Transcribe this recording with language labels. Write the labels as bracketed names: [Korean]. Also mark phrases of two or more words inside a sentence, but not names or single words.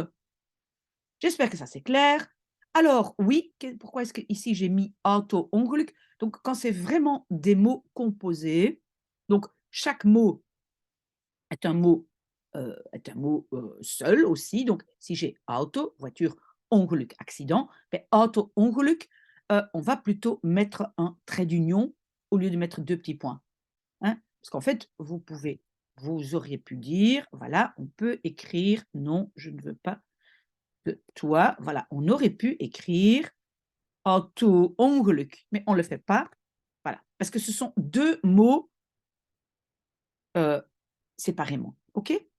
[French] J'espère que ça c'est clair. Alors oui, pourquoi est-ce que ici j'ai mis auto-ongeluk? Donc quand c'est vraiment des mots composés, donc chaque mot seul aussi. Donc, si j'ai auto, voiture, ongeluk, accident, ben, [Dutch] auto, ongeluk, [French] on va plutôt mettre un trait d'union au lieu de mettre 2 petits points, hein. Parce qu'en fait, vous auriez pu dire, voilà, on peut écrire: «Non, je ne veux pas de toi». Voilà, on aurait pu écrire: auto-ongeluk, mais on ne le fait pas, voilà, parce que ce sont 2 mots, heu, séparément, OK?